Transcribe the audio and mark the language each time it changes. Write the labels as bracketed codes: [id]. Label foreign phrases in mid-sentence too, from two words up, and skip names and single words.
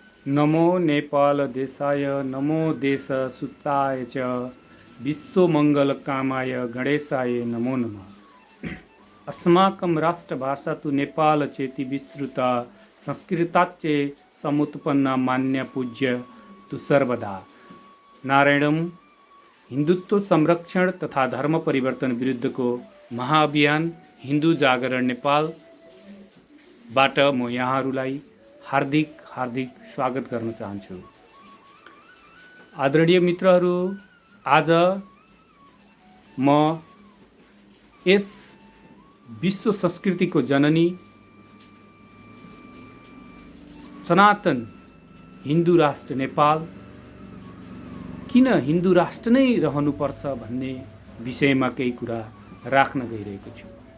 [sa] नमो नेपाल देशाय नमो देश सुताय च विश्वमङ्गलकामाय गणेशाय नमो नमः। अस्माकं राष्ट्रभाषा तु नेपाल चेति विश्रुता संस्कृताच्चे समुत्पन्ना मान्य पूज्य तु सर्वदा। [ne] नारायणम हिन्दुत्व संरक्षण तथा धर्म परिवर्तन विरुद्धको महाअभियान हिन्दू जागरण नेपालबाट म यहाँहरूलाई हार्दिक स्वागत गर्न चाहन्छु। आदरणीय मित्रहरू, आज म यस विश्व संस्कृतिको जननी सनातन हिन्दू राष्ट्र नेपाल किन हिन्दू राष्ट्र नै रहनुपर्छ भन्ने विषयमा केही कुरा राख्न गइरहेको छु।